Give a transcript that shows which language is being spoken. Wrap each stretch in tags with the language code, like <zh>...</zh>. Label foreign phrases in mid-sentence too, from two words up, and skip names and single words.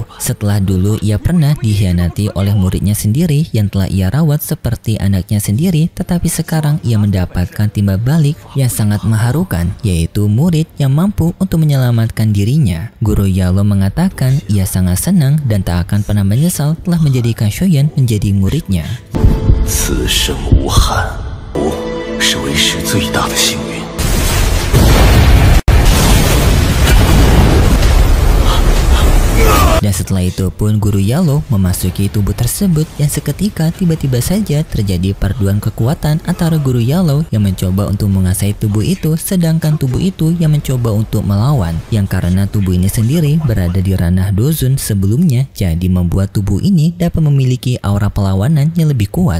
<id>Setelah dulu ia pernah dikhianati oleh muridnya sendiri yang telah ia rawat seperti anaknya sendiri, tetapi sekarang ia mendapatkan timbal balik yang sangat mengharukan, yaitu murid yang mampu untuk menyelamatkan dirinya. Guru Yalou mengatakan ia sangat senang dan tak akan pernah menyesal telah menjadikan Shoyan menjadi muridnya.</id> <zh>此生无憾，我是为师最大的幸运。</zh> <id>Dan setelah itu pun Guru Yalou memasuki tubuh tersebut, yang seketika tiba-tiba saja terjadi perpaduan kekuatan antara Guru Yalou yang mencoba untuk menguasai tubuh itu, sedangkan tubuh itu yang mencoba untuk melawan, yang karena tubuh ini sendiri berada di ranah Dozun sebelumnya, jadi membuat tubuh ini dapat memiliki aura perlawanan yang lebih kuat.</id>